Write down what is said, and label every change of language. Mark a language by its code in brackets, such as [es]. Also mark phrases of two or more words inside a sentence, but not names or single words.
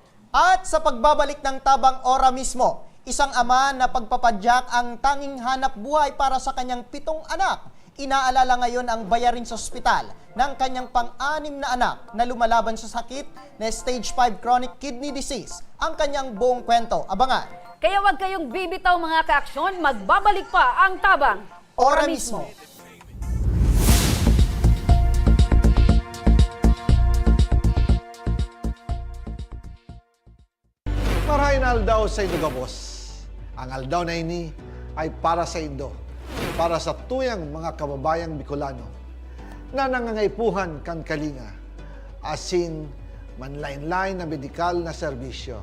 [tl] At sa pagbabalik ng Tabang Ora mismo, isang ama na pagpapadyak ang tanging hanap buhay para sa kanyang 7 anak. Inaalala ngayon ang bayarin sa ospital ng kanyang pang-6 na anak na lumalaban sa sakit na stage 5 [en] chronic kidney disease. [tl] Ang kanyang buong kwento. Abangan. Kaya wag kayong bibitaw mga kaaksyon, magbabalik pa ang Tabang Ora mismo. [bik] Marahin aldaw sa Indo Gabos. Ang aldaw na ini ay para sa Indo, para sa tuyang mga kababayang Bicolano na nangangaipuhan kan kalinga, asin manlain-lain na medikal na serbisyo.